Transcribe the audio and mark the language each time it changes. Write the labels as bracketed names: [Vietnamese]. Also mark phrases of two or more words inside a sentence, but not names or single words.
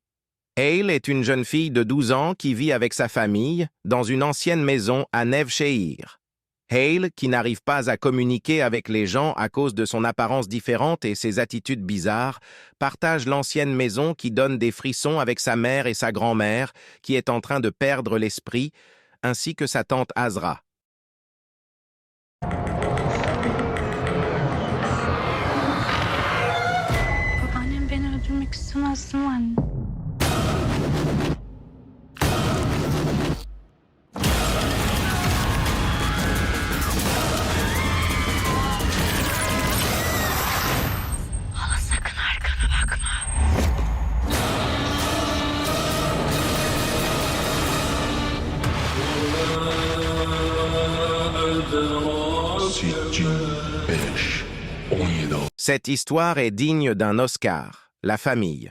[French] Hale est une jeune fille de 12 ans qui vit avec sa famille dans une ancienne maison à Nev Sheir. Hale, qui n'arrive pas à communiquer avec les gens à cause de son apparence différente et ses attitudes bizarres, partage l'ancienne maison qui donne des frissons avec sa mère et sa grand-mère, qui est en train de perdre l'esprit, ainsi que sa tante Azra. [Turkish] Babaannem beni öldürmek istemezdi mi anne? Hala sakın arkana bakma. [French] Cette histoire est digne d'un Oscar, La famille.